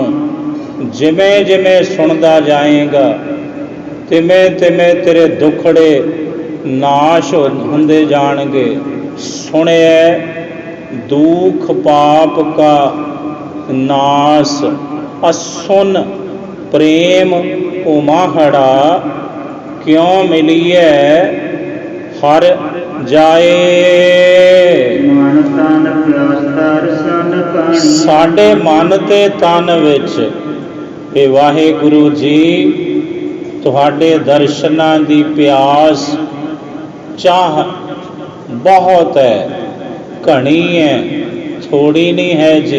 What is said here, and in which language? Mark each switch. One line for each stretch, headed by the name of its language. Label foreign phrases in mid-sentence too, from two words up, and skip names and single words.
Punjabi: ਜਿਵੇਂ ਜਿਵੇਂ ਸੁਣਦਾ ਜਾਏਗਾ ਤਿਵੇਂ ਤਿਵੇਂ ਤੇਰੇ ਦੁੱਖੜੇ ਨਾਸ਼ ਹੁੰਦੇ ਜਾਣਗੇ। ਸੁਣਿਐ ਦੁਖ ਪਾਪ ਕਾ ਨਾਸ, ਅਸੁਨ ਪ੍ਰੇਮ ਉਮਾਹੜਾ ਕਯੋਂ ਮਿਲਿਏ ਹਰ ਜਾਏ। ਮਨ ਤਨ ਪਿਆਸ ਦਰਸ਼ਨ ਕਣੀ ਸਾਡੇ ਮਨ ਤੇ ਤਨ ਵਿੱਚ ਇਹ ਵਾਹਿਗੁਰੂ ਜੀ ਤੁਹਾਡੇ ਦਰਸ਼ਨਾਂ ਦੀ ਪਿਆਸ ਚਾਹ ਬਹੁਤ ਹੈ, ਘਣੀ ਹੈ, ਥੋੜੀ ਨਹੀਂ ਹੈ ਜੀ।